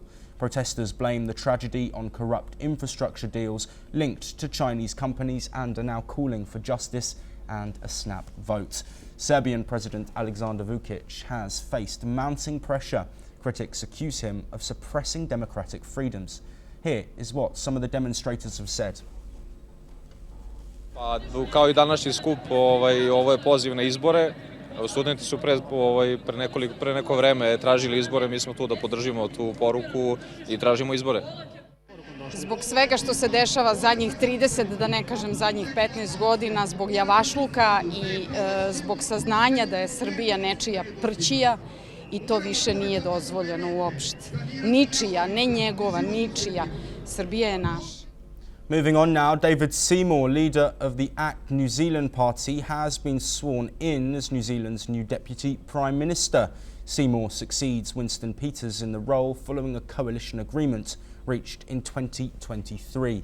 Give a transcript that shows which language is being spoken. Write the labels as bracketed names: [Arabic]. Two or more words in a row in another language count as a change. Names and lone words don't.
[English] Protesters blame the tragedy on corrupt infrastructure deals linked to Chinese companies and are now calling for justice and a snap vote. Serbian President Aleksandar Vučić has faced mounting pressure. Critics accuse him of suppressing democratic freedoms. Here is what some of the demonstrators have said. [Serbian] Pa, kao i današnji skup, ovo je poziv na izbore. Studenti su pre neko vreme tražili izbore, mi smo tu da podržimo tu poruku i tražimo izbore. Zbog svega što se dešava zadnjih 30, da ne kažem zadnjih 15 godina, zbog javašluka i zbog saznanja da je Srbija nečija prćija i to više nije dozvoljeno uopšte. Ničija, ne njegova, ničija. Srbija je naša. [English] Moving on now, David Seymour, leader of the ACT New Zealand party, has been sworn in as New Zealand's new Deputy Prime Minister. Seymour succeeds Winston Peters in the role following a coalition agreement reached in 2023.